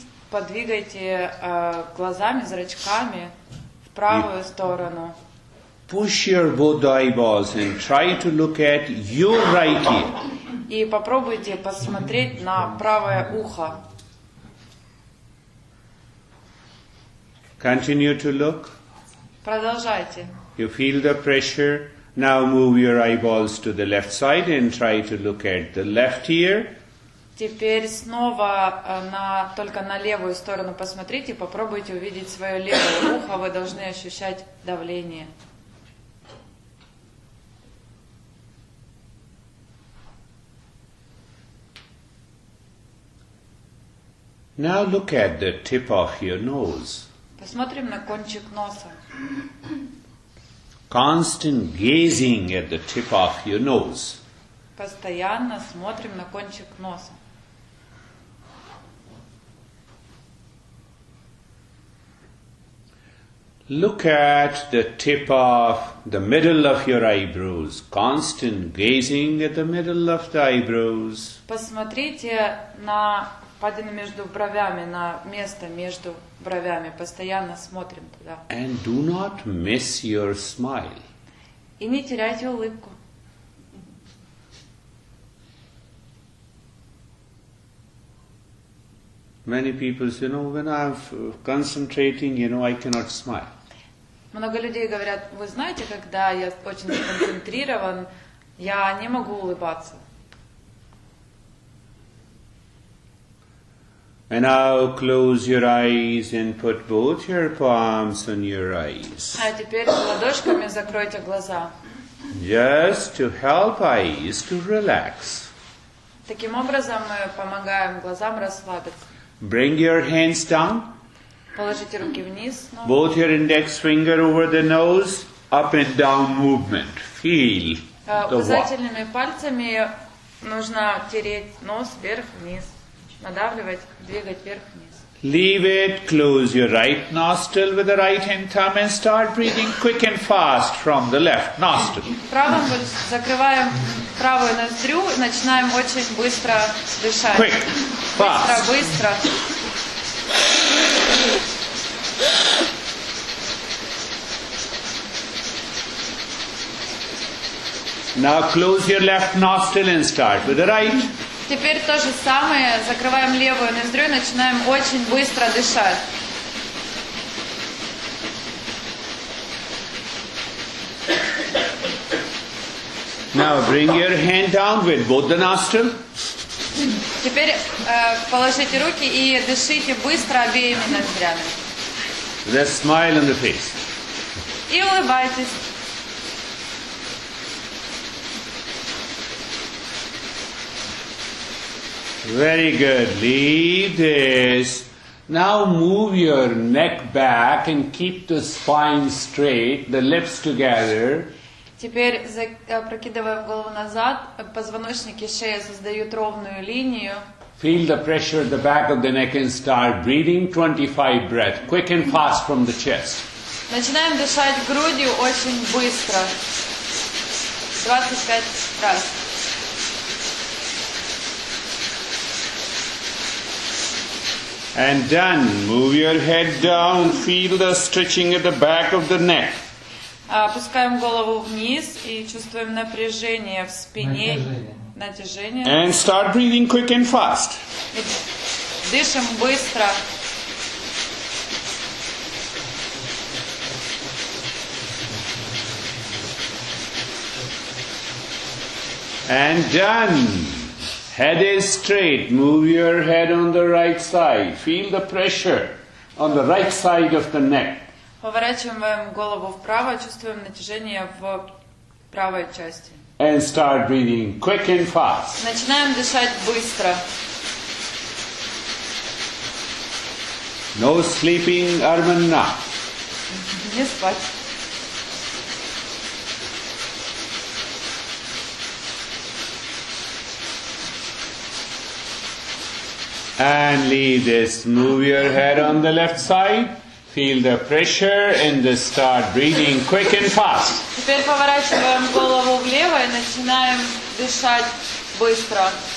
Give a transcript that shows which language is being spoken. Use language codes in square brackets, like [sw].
[ru] Подвигайте глазами, зрачками в правую сторону. [en] Push your both eyeballs and try to look at your right ear. [ru] И попробуйте посмотреть на правое ухо. [en] Continue to look. [ru] Продолжайте. [en] You feel the pressure. Now move your eyeballs to the left side and try to look at the left ear. [ru] Теперь снова только на левую сторону посмотрите, попробуйте увидеть свое левое ухо, вы должны ощущать давление. [en] Now look at the tip of your nose. [ru] Посмотрим на кончик носа. [en] Constant gazing at the tip of your nose. [ru] Постоянно смотрим на кончик носа. [en] Look at the tip of the middle of your eyebrows. Constant gazing at the middle of the eyebrows. [ru] Посмотрите на впадину между бровями, на место между бровями. Постоянно смотрим туда. [en] And do not miss your smile. [ru] И не теряйте улыбку. [en] Many people say, when I'm concentrating, I cannot smile. [ru] Много людей говорят, вы знаете, когда я очень сконцентрирован, я не могу улыбаться. [en] And now close your eyes and put both your palms on your eyes. [ru] А теперь ладошками закройте глаза. [en] Just to help eyes to relax. [ru] Таким образом мы помогаем глазам расслабиться. [en] Bring your hands down. [ru] Положите руки вниз. [en] Both your index finger over the nose, up and down movement. Feel the walk. [ru] Указательными пальцами нужно тереть нос вверх-вниз. Надавливать, двигать вверх-вниз. [en] Leave it, close your right nostril with the right hand thumb and start breathing quick and fast from the left nostril. [ru] Правым закрываем правую ноздрю и начинаем очень быстро дышать. [en] Quick, fast. [ru] Быстро. [en] Now close your left nostril and start with the right. [ru] Теперь то же самое. Закрываем левую ноздрю и начинаем очень быстро дышать. [en] Now bring your hand down with both the nostrils. [ru] Теперь положите руки и дышите быстро обеими ноздрями. [en] With a smile on the face. [ru] И улыбайтесь. [en] Very good. Leave this. Now move your neck back and keep the spine straight, the lips together. [ru] Теперь, прокидывая голову назад, позвоночник и шея создают ровную линию. [en] Feel the pressure at the back of the neck and start breathing 25 breaths, quick and fast from the chest. [ru] Начинаем дышать грудью очень быстро. 25 раз. [en] And done. Move your head down. Feel the stretching at the back of the neck. [ru] Опускаем голову вниз и чувствуем напряжение в спине. Натяжение. [en] And start breathing quick and fast. [ru] И дышим быстро. [en] And done. Head is straight. Move your head on the right side. Feel the pressure on the right side of the neck. [ru] Поворачиваем голову вправо, чувствуем натяжение в правой части. [en] And start breathing quick and fast. [ru] Начинаем дышать быстро. [en] No sleeping, Arman now. [ru] Не спать. [en] And leave this. Move your head on the left side. Feel the pressure and then start breathing quick and fast. [ru] Теперь поворачиваем голову влево и начинаем дышать быстро.